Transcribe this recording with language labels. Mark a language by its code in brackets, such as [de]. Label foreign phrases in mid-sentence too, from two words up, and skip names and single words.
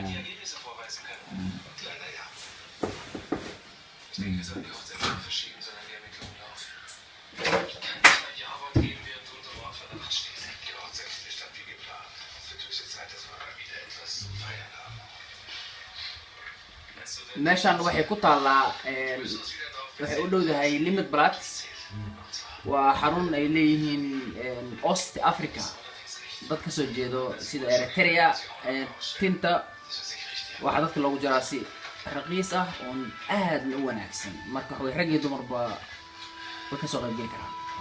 [de] Deswegen wir sollten die Hochzeit nicht verschieben, sondern die Ermittlungen laufen. Ich kann nicht ein Ja-Wort geben, während du unter Mordverdacht stehst. Die Hochzeit findet statt wie geplant. Es wird höchste Zeit, dass wir mal wieder etwas zu feiern haben. [so] meeshaan waxay ku taallaa waxay u dhowdahay limit blats waa xarun ay leeyihiin East Africa dad ka soo jeedo sida Eritrea tinta waxa dadka loogu jaraa si raqiis ah oo aad u wanaagsan marka way rag iyo dumarba way ka soo qayb geli karaan